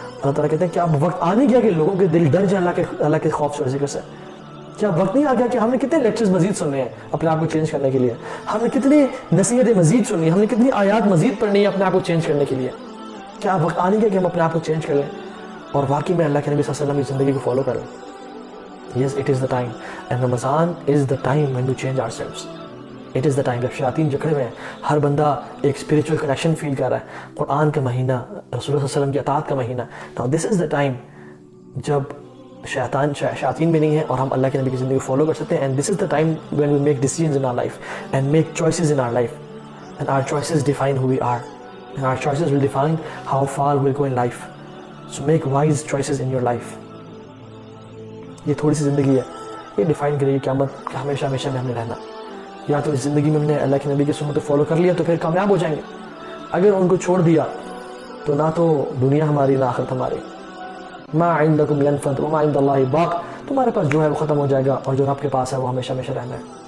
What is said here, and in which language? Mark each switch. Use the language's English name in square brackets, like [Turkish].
[Urdu] اللہ تعالیٰ کہتے ہیں کہ اب وقت آ نہیں گیا کہ لوگوں کے دل ڈر جائیں اللہ کے خوف سے اور ذکر سے. کیا وقت نہیں آ گیا کہ ہم نے کتنے لیکچرز مزید سننے ہیں اپنے آپ کو چینج کرنے کے لیے, ہم نے کتنی نصیحتیں مزید سننی ہیں, ہم نے کتنی آیات مزید پڑھنی ہے اپنے آپ کو چینج کرنے کے لیے. کیا وقت آ نہیں گیا کہ ہم اپنے آپ کو چینج کریں اور واقعی میں اللہ کے نبی صلی اللہ علیہ وسلم کی زندگی کو فالو کریں. [English] Yes, it is the time, and Ramadan is the time when we change ourselves. It is the time [Urdu] جب شیاطین جکڑے ہوئے ہیں, ہر بندہ ایک اسپریچول کنیکشن فیل کر رہا ہے. قرآن کا مہینہ, رسول اللہ صلی اللہ علیہ وسلم کی اطاعت کا مہینہ. [English] Now this is the time [Urdu] جب شیاطین بھی نہیں ہے اور ہم اللہ کے نبی کی زندگی کو فالو کر سکتے ہیں. [English] And this is the time when we make decisions in our life and make choices in our life, and our choices define who we are, and our choices will define how far we'll go in life. So make wise choices in your life. [Urdu] یہ تھوڑی سی زندگی ہے, یہ define کرے گی قیامت کہ ہمیشہ ہمیشہ میں ہم نے رہنا. یا تو اس زندگی میں ہم نے اللہ کے نبی کی سنت کو فالو کر لیا تو پھر کامیاب ہو جائیں گے, اگر ان کو چھوڑ دیا تو نہ تو دنیا ہماری نہ آخرت ہماری. [Arabic] ما عندکم ینفد وما عند اللہ باق. [Urdu] تمہارے پاس جو ہے وہ ختم ہو جائے گا اور جو رب کے پاس ہے وہ ہمیشہ ہمیشہ رہنا ہے.